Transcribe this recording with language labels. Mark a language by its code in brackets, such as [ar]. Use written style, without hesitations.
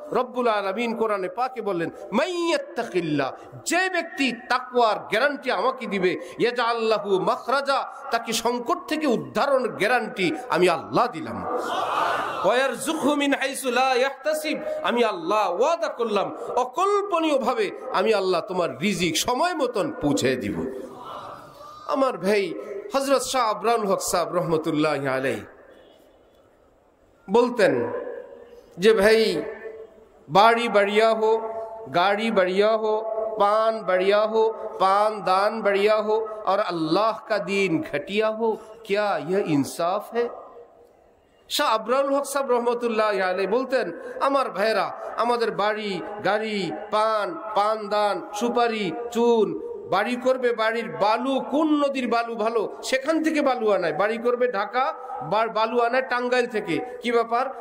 [bn] রব্বুল আলামিন কোরআনে পাকে বললেন, মাইয়াত্তাকিল্লাহ, যে ব্যক্তি তাকওয়ার গ্যারান্টি আমাকে দিবে, [ar] ইয়াজআল লাহু মাখরাজা, [bn] তাকে সংকট থেকে উদ্ধারণের গ্যারান্টি আমি আল্লাহ দিলাম। [ar] ওয়ারযুকহু মিন হাইসু লা ইয়াহতাসিব, [bn] আমি আল্লাহ ওয়াদা করলাম অকল্পনীয়ভাবে আমি আল্লাহ তোমার রিজিক সময় মতন পৌঁছে দিব। আমার ভাই হযরত শাহ আবরারুল হক সাহেব রহমতুল্লাহি আলাইহি বলতেন যে ভাই, [hi] बाड़ी बढ़िया हो, गाड़ी बढ़िया हो, पान बढ़िया हो, पान दान बढ़िया हो और अल्लाह का दीन घटिया हो, क्या यह इंसाफ है? [bn] শাহ আবরারুল হক সাহেব রহমতুল্লাহি আলাইহি বলতেন, আমার ভাইরা, আমাদের বাড়ি গাড়ি, পান দান, সুপারি, চুন বাড়ি করবে, বাড়ির বালু কোন নদীর বালু ভালো সেখান থেকে বালু আনায়, বাড়ি করবে ঢাকা, বালু আনায় টাঙ্গাইল থেকে। কি ব্যাপার?